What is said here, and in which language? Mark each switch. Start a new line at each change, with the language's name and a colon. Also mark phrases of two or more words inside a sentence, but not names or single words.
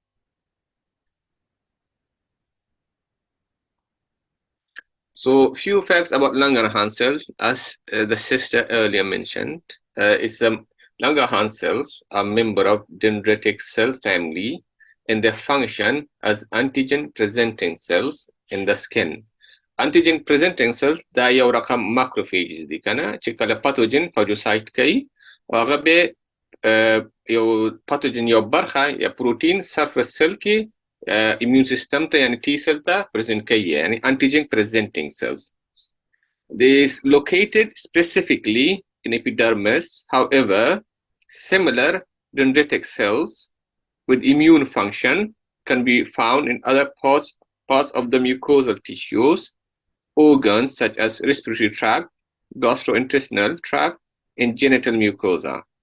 English: So, few facts about Langerhans cells, as the sister earlier mentioned. Langerhans cells are member of dendritic cell family, and they function as antigen-presenting cells in the skin. Antigen-presenting cells
Pashto: دا یو رقم macrophages دي کنه چې کله
English: pathogen phagocyte
Pashto: کوي او هغه به یو pathogen یو برخه یا پروتین
English: surface cell
Pashto: کې
English: immune system
Pashto: ته یعنی
English: T cell
Pashto: ته present کوي یعنی
English: antigen-presenting cells. They is located specifically in epidermis. However, similar dendritic cells with immune function can be found in other parts of the mucosal tissues, organs such as respiratory tract, gastrointestinal tract, and genital mucosa.